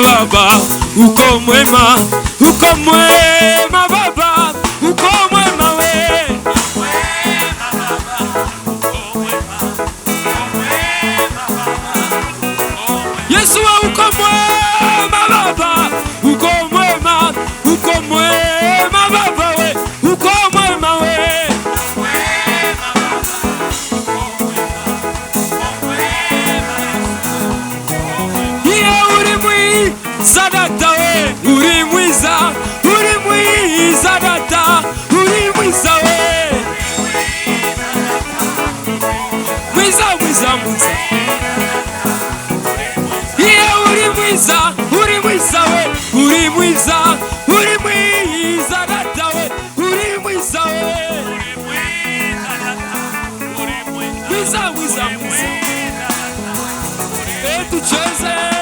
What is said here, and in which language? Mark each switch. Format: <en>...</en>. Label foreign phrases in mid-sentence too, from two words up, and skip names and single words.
<sw>Baba, uko mwema, uko mwema Baba, uko mwema we. Yesu uko mwema Baba, uko mwema, uko mwema Baba we, uko mwema we.</sw> <rw>Zadata we, urimwiza data, urimwiza we. Mwiza yeah, urimwiza we, urimwiza data we, urimwiza we. Mwiza tucheze.</rw>